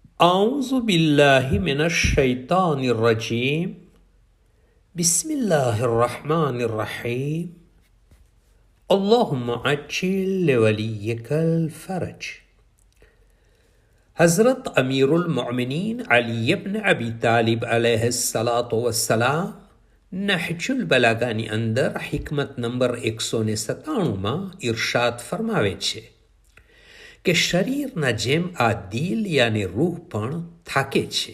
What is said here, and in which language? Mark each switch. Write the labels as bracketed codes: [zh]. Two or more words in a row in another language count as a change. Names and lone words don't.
[ar] أعوذ بالله من الشيطان الرجيم بسم الله الرحمن الرحيم اللهم عجل لوليك الفرج. [gu] હઝરત અમીરુલ મોમિનીન અલી ઇબ્ન અબી તાલિબ [ar] عليه الصلاة والسلام [gu] નહજુલ બલાગાની અંદર હિકમત નંબર 197માં ઇરશાદ ફરમાવે છે કે શરીરના જેમ આ દિલ યાને રૂહ પણ થાકે છે.